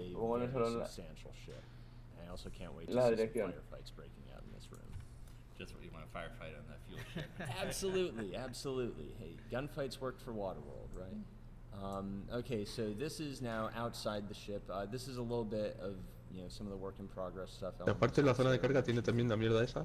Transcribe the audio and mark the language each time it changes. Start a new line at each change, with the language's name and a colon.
Spanish: ¿Cómo no solo la dirección?
English: Just what you want to firefight on that fuel ship. Absolutely. Hey, gunfights worked for Waterworld, right? Okay, so this is now outside the ship. This is a little bit of some of the work in progress stuff.
Spanish: Y aparte la zona de carga tiene también la mierda esa.